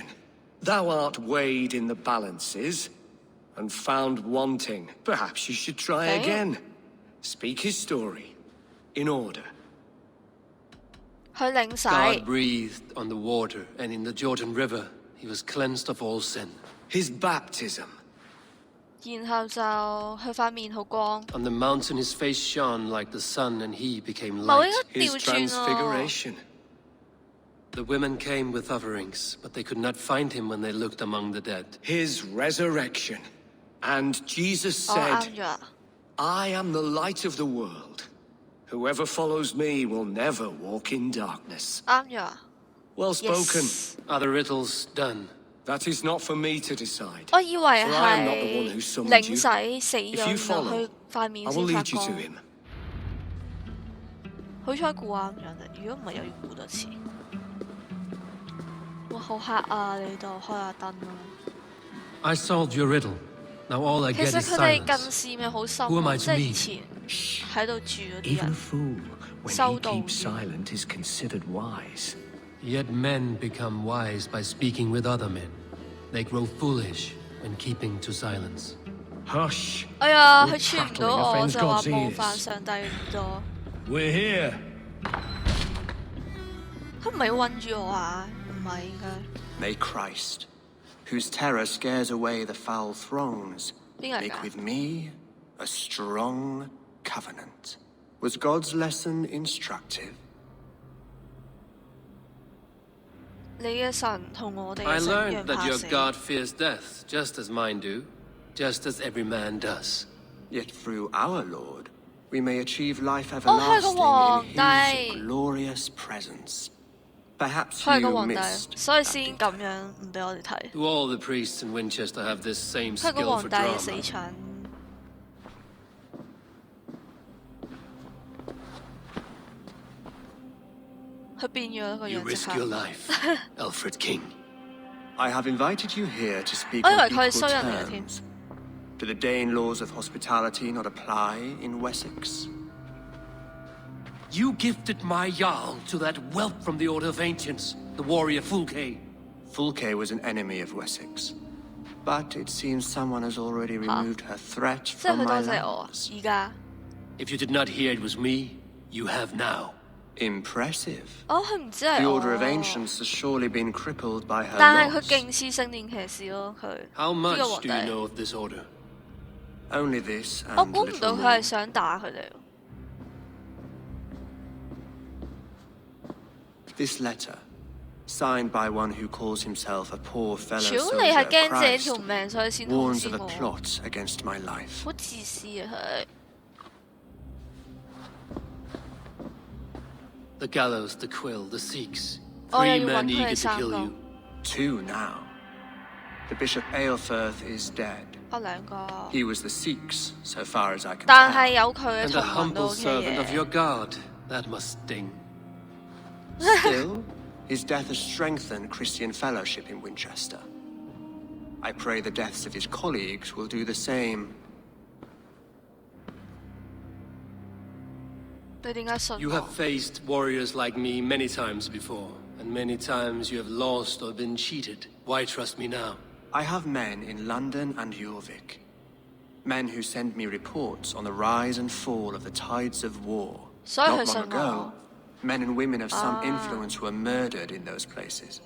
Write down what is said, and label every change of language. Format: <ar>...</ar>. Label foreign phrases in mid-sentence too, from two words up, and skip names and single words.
<en>Thou art weighed in the balances and found wanting. Perhaps you should try again. Speak his story in order.</en> <yue>去領洗。</yue> <en>God breathed on the water, and in the Jordan River he was cleansed of all sin. His baptism.</en> <yue>然後就佢塊面好光。</yue> <en>On the mountain his face shone like the sun, and he became</en> <yue>冇</yue> <en>light.</en> <yue>應該</yue> <en>His</en> <yue>調轉喎。</yue> <en>transfiguration. The women came with offerings, but they could not find him when they looked among the dead. His resurrection. And Jesus 哦 said,</en> <yue>啱咗啊！</yue> <en>I am the light of the world. Whoever follows me will never walk in darkness.</en> <yue>啱咗啊</yue> <en>Well spoken. ！Yes， Are the riddles done? That is not for me to decide.</en> <yue>我以為</yue> <en>For I am not the one</en> <yue>係</yue> <en>who summoned</en> <yue>領</yue> <en>you.</en> <yue>洗死咗，</yue> <en>If you</en> <yue>然後</yue> <en>follow,</en> <yue>佢塊面</yue> <en>I</en> <yue>先</yue> <en>will</en> <yue>發</yue> <en>lead you to</en> <yue>光。</yue> <en>him.</en> <yue>好彩估啱咗你，如果唔係又要估多次。哇，好黑啊！你度開下燈啦。</yue> <en>I solved your riddle. Now all I</en> <yue>其</yue> <en>get</en> <yue>實</yue> <en>is</en> <yue>佢哋</yue> <en>silence.</en> <yue>近視咪好深</yue> <en>Who am</en> <yue>咯，</yue> <en>I</en> <yue>即</yue> <en>to</en> <yue>係以</yue> <en>meet?</en> <yue>前喺度住嗰啲</yue> <en>Even a</en> <yue>人。</yue> <en>fool, when So he keeps don't. silent, is considered wise. Yet men become wise by speaking with other men. They grow foolish when keeping to silence. Hush!</en> <yue>哎呀，</yue> <en>You're</en> <yue>佢串唔到</yue> <en>prattling</en> <yue>我</yue> <en>offends</en> <yue>就話</yue> <en>God's</en> <yue>冒</yue> <en>ears.</en> <yue>犯上帝咁多。</yue> <en>We're here.</en> <yue>佢唔係韞住我啊，唔係應該。</yue> <en>May Christ, whose terror scares away the foul throngs,</en> <yue>邊個嚟</yue> <en>make</en> <yue>㗎？</yue> <en>with me a strong covenant. Was God's lesson instructive?</en> <yue>你嘅神同我哋</yue> <en>I</en> <yue>嘅神一樣</yue> <en>learned that</en> <yue>怕</yue> <en>your</en> <yue>死。</yue> <en>God fears death, just as mine do, just as every man does. Yet through our Lord, we may achieve life</en> <yue>係個</yue> <en>everlasting</en> <yue>皇</yue> <en>in</en> <yue>帝。</yue> <en>His glorious presence. Perhaps</en> <yue>佢係個</yue> <en>you</en> <yue>皇帝，</yue> <en>missed</en> <yue>所以</yue> <en>that</en> <yue>先</yue> <en>detail.</en> <yue>咁樣唔俾我哋睇。</yue> <en>Do all the priests in Winchester have this same</en> <yue>佢係個</yue> <en>skill</en> <yue>皇</yue> <en>for</en> <yue>帝嘅死</yue> <en>drama?</en> <yue>蠢。佢變咗一個</yue> <en>You</en> <yue>樣即</yue> <en>risk your</en> <yue>刻。</yue> <en>life, Alfred King. I have invited you here to speak</en> <yue>我以</yue> <en>on</en> <yue>為佢係</yue> <en>equal</en> <yue>衰人嚟嘅添。</yue> <en>terms. Do the Dane laws of hospitality not apply in Wessex? You gifted my Jarl to that whelp from the Order of Ancients, the warrior Fulke. Fulke was an enemy of Wessex. But it seems someone has already removed her threat</en> <yue>即係</yue> <en>from</en> <yue>佢</yue> <en>my</en> <yue>多謝我啊！</yue> <en>lands.</en> <yue>而家</yue> <en>If you did not hear it was me, you have now. Impressive.</en> <yue>哦，佢唔知係</yue> <en>The</en> <yue>我。</yue> <en>Order of Ancients has surely been crippled by her</en> <yue>但係佢</yue> <en>loss.</en> <yue>勁似聖殿騎士咯，佢</yue> <en>How</en> <yue>呢個</yue> <en>much</en> <yue>皇</yue> <en>do you</en> <yue>帝。</yue> <en>know of this order? Only this</en> <yue>我</yue> <en>and</en> <yue>估唔到</yue> <en>little</en> <yue>佢係</yue> <en>more.</en> <yue>想打佢哋。</yue> <en>This letter, signed by one who calls himself a poor fellow</en> <yue>屌</yue> <en>soldier</en> <yue>你係</yue> <en>of</en> <yue>驚自己</yue> <en>Christ,</en> <yue>條命，所以先通</yue> <en>warns</en> <yue>知</yue> <en>of a</en> <yue>我。</yue> <en>plot against my life.</en> <yue>好自私啊佢。</yue> <en>The gallows, the quill, the Sikhs. Oh, yeah, Three you men want eager her to kill example. you. 2 now. The Bishop Aelfirth is dead.</en> <yue>我兩個，</yue> <en>He was the Sikhs, so far as I can</en> <yue>但</yue> <en>tell.</en> <yue>係有佢嘅</yue> <en>And</en> <yue>同</yue> <en>a</en> <yue>盟都</yue> <en>humble</en> <yue>OK</yue> <en>servant of</en> <yue>嘅。</yue> <en>your God. That must sting. Still, his death has strengthened Christian fellowship in Winchester. I pray the deaths of his colleagues will do the same.</en> <yue>你點解信</yue> <en>You</en> <yue>我</yue> <en>have？faced warriors like me many times before, and many times you have lost or been cheated. Why trust me now? I have men in London and Jorvik. Men who send me reports on the rise and fall of the tides of war. Not long ago, men and women of some influence were murdered in those places.</en>